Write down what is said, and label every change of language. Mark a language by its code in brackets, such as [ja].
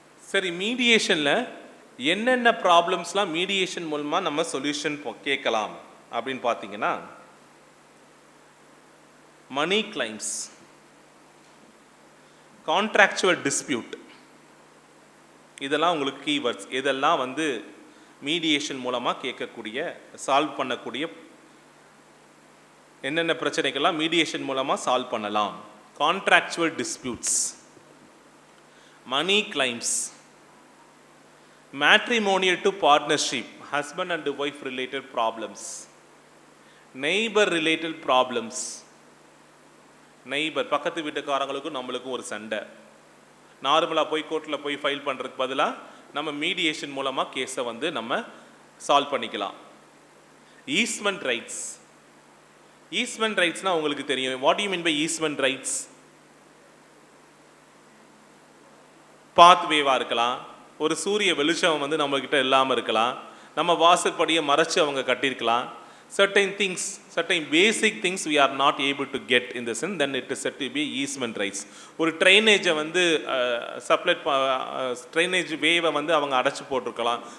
[ta] சரி, மீடியேஷனில் என்னென்ன ப்ராப்ளம்ஸ்லாம் மீடியேஷன் மூலமாக நம்ம சொல்யூஷன் கேட்கலாம் அப்படின்னு பார்த்தீங்கன்னா, மணி கிளைம்ஸ், கான்ட்ராக்சுவல் டிஸ்பியூட், இதெல்லாம் உங்களுக்கு கீவேர்ட்ஸ். இதெல்லாம் வந்து மீடியேஷன் மூலமாக கேட்கக்கூடிய, சால்வ் பண்ணக்கூடிய என்னென்ன பிரச்சனைகள்லாம் மீடியேஷன் மூலமாக சால்வ் பண்ணலாம். [en] contractual disputes, money claims, matrimonial to partnership, husband and wife related problems, neighbor related problems, [ta] neighbour பக்கத்து வீட்டுக்காரங்களுக்கும் நம்மளுக்கும் ஒரு சண்டை. நார்மலாக போய் கோர்ட்டில் போய் ஃபைல் பண்ணுறதுக்கு பதிலாக நம்ம மீடியேஷன் மூலமாக கேஸை வந்து நம்ம சால்வ் பண்ணிக்கலாம். Easement rights. ஈஸ்மெண்ட் ரைட்ஸ்னால் உங்களுக்கு தெரியும். [en] What you mean by easement rights? [ta] பாத்வேவாக இருக்கலாம், ஒரு சூரிய வெளிச்சம் வந்து நம்மக்கிட்ட இல்லாமல் இருக்கலாம், நம்ம வாசற்படியை மறைச்சு அவங்க கட்டியிருக்கலாம். [en] certain things, certain basic things we are not able to get in the sense, then it is said to be easement rights. [ta] ஒரு ட்ரைனேஜை வந்து சப்ளைட் ட்ரைனேஜ் வேவை வந்து அவங்க அடைச்சி போட்டிருக்கலாம்.